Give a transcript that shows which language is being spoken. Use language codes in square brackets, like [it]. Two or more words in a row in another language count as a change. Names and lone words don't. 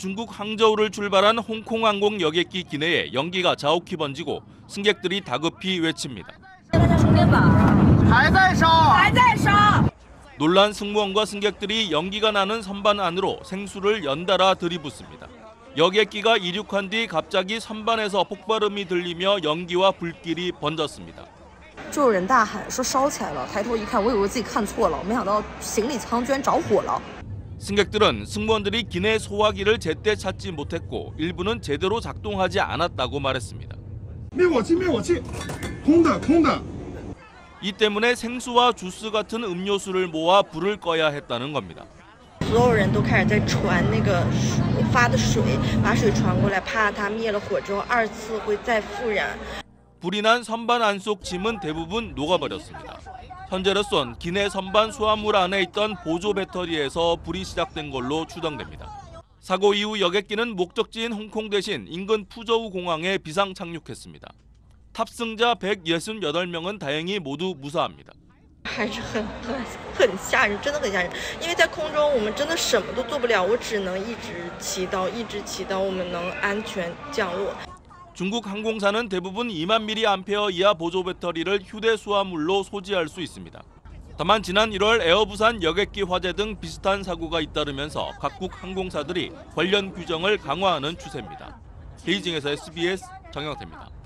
[ko] 중국 항저우를 출발한 홍콩 항공 여객기 기내에 연기가 자욱히 번지고 승객들이 다급히 외칩니다. 놀란 승무원과 승객들이 연기가 나는 선반 안으로 생수를 연달아 들이붓습니다. 여객기가 이륙한 뒤 갑자기 선반에서 폭발음이 들리며 연기와 불길이 번졌습니다. [zh] 就有人大喊说烧起来了，抬头一看，我以为自己看错了，没想到行李舱居然着火了。 [ko] 승객들은 승무원들이 기내 소화기를 제때 찾지 못했고 일부는 제대로 작동하지 않았다고 말했습니다. [zh] 灭火器，灭火器，空的，空的。 [ko] 이 때문에 생수와 주스 같은 음료수를 모아 불을 꺼야 했다는 겁니다. [zh] 所有人都开始在传那个发的水，把水传过来，怕它灭了火之后二次会再复燃。 [ko] 불이 난 선반 안속 짐은 대부분 녹아버렸습니다. 현재로선 기내 선반 수화물 안에 있던 보조 배터리에서 불이 시작된 걸로 추정됩니다. 사고 이후 여객기는 목적지인 홍콩 대신 인근 푸저우 공항에 비상 착륙했습니다. 탑승자 168명은 다행히 모두 무사합니다. [zh] 还是很吓人，真的很吓人。因为在空中，我们真的什么都做不了，我只能一直祈祷，我们能安全降落。 [ko] 중국 항공사는 대부분 2만 mAh 이하 보조 배터리를 휴대 수화물로 소지할 수 있습니다. 다만 지난 1월 에어부산 여객기 화재 등 비슷한 사고가 잇따르면서 각국 항공사들이 관련 규정을 강화하는 추세입니다. 베이징에서 SBS 정영태입니다.